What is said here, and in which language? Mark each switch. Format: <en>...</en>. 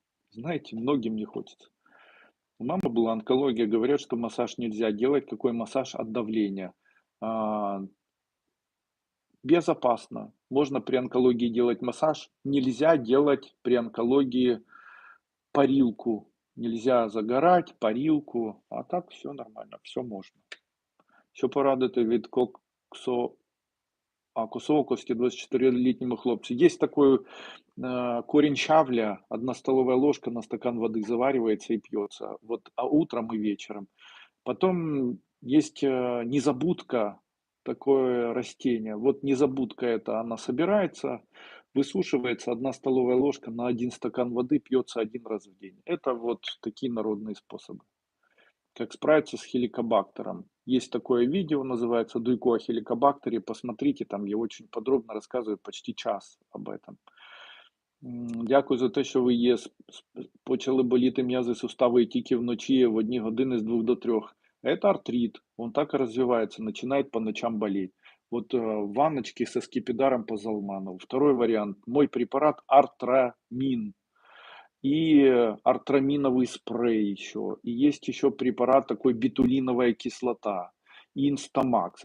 <ru>Знаете, многим не хочется. У мамы была онкология, говорят, что массаж нельзя делать. Какой массаж от давления? А, Безопасно. Можно при онкологии делать массаж. Нельзя делать при онкологии парилку. Нельзя загорать, парилку. А так все нормально, все можно.</ru> <uk>Що порадити від косоокості 24-летнему хлопцу?</uk> <ru>Есть такой корень щавля, 1 столовая ложка на стакан воды заваривается и пьется. Вот, а утром и вечером. Потом есть незабудка, такое растение. Вот незабудка это, она собирается, высушивается, 1 столовая ложка на 1 стакан воды пьется 1 раз в день. Это вот такие народные способы. Как справиться с хеликобактером. Есть такое видео, называется «Дуйко о хеликобактере». Посмотрите, там я очень подробно рассказываю, почти час об этом.</ru> <uk>Дякую за те, що ви є. Почали боліти м'язи, сустави і тільки вночі в одні години з 2 до 3.</uk> <ru>Это артрит, он так и развивается, начинает по ночам болеть. Вот ванночки со скипидаром по Залманову. Второй вариант, мой препарат Артрамин и артраминовый спрей еще. И есть еще препарат такой бетулиновая кислота и инстамакс.</ru>